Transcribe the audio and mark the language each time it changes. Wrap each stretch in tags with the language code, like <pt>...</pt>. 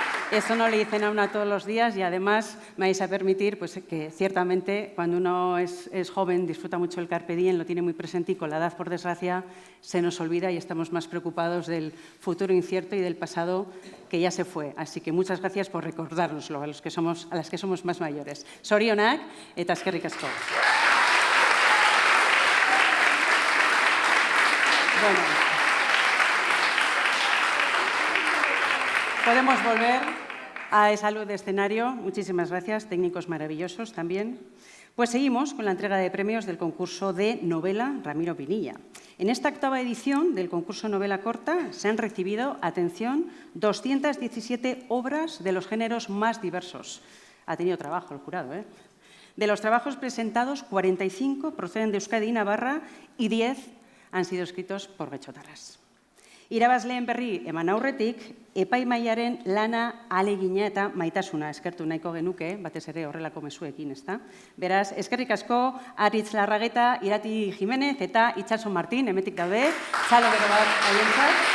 <es>Eso no le dicen a una todos los días y además me vais a permitir pues, que ciertamente cuando uno es joven disfruta mucho el carpe diem, lo tiene muy presente y con la edad, por desgracia, se nos olvida y estamos más preocupados del futuro incierto y del pasado que ya se fue. Así que muchas gracias por recordárnoslo a las que somos más mayores.</es> <eu>Zorionak eta eskerrik asko.</eu> <es>Bueno. Podemos volver a esa luz de escenario. Muchísimas gracias, técnicos maravillosos también. Pues seguimos con la entrega de premios del concurso de novela Ramiro Pinilla. En esta 8ª edición del concurso Novela Corta se han recibido, atención, 217 obras de los géneros más diversos. Ha tenido trabajo el jurado, ¿eh? De los trabajos presentados, 45 proceden de Euskadi y Navarra y 10 han sido escritos por getxotarras.</es> <eu>Irabazleen berri eman aurretik, epaimaiaren lana, ahalegina eta maitasuna eskertu nahiko genuke, batez ere horrelako mezuekin, ezta? Beraz, eskerrik asko, Aritz Larrageta, Irati Jimenez eta Itxaso Martin, hemetik daude, txalo gero bat haientzat.</eu>